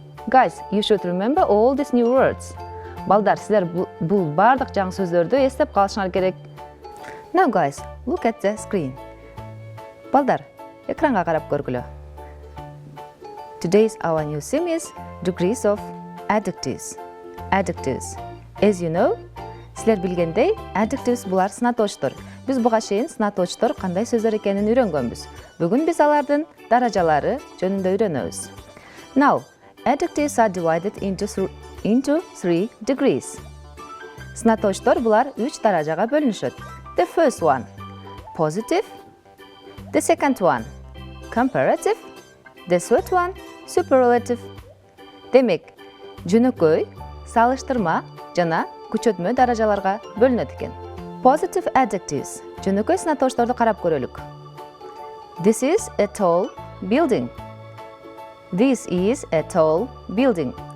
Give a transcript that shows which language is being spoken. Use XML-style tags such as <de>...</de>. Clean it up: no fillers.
<en>Guys, you should remember all these new words.</en> <ky>Балдар, силер бул бардык жаңы сөздөрдү эстеп калышыңар керек.</ky> <en>Now guys, look at the screen.</en> <ky>Балдар, экранга карап көргүлө.</ky> <en>Today's our new theme is degrees of adjectives. Adjectives. As you know,</en> <ky>силер билгендей, adjectives булар сынатоочтор. Биз буга чейин сынатоочтор кандай сөздөр экенин үйрөнгөнбүз. Бүгүн биз алардын даражалары жөнүндө үйрөнөбүз.</ky> <en>Now, adjectives are divided into three degrees.</en> <ky>Сынатоочтор булар 3 даражага бөлүнүшөт.</ky> <en>The first one, positive. The second one, comparative. The third one, superlative.</en> <ky>Демек, жөнөкөй, салыштырма жана күчөтмө даражаларга бөлүнөт экен.</ky> <en>Positive adjectives.</en> <ky>Жөнөкөй сынатоочторду карап көрөлүк.</ky> <en>This is a tall building. This is a tall building.</en>